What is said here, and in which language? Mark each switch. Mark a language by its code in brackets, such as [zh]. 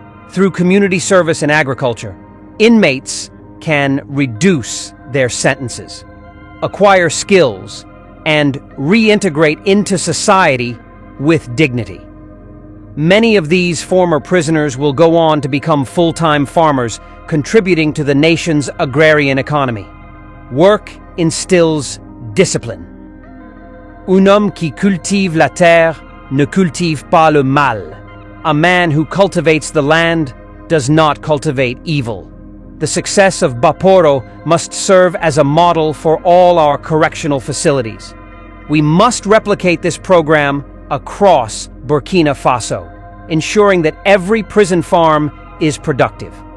[en] Through community service and agriculture, inmates can reduce their sentences, acquire skills, and reintegrate into society with dignity. Many of these former prisoners will go on to become full-time farmers, contributing to the nation's agrarian economy. Work instills discipline. [fr] Un homme qui cultive la terre ne cultive pas le mal. [en] A man who cultivates the land does not cultivate evil. The success of Baporo must serve as a model for all our correctional facilities. We must replicate this program across Burkina Faso, ensuring that every prison farm is productive.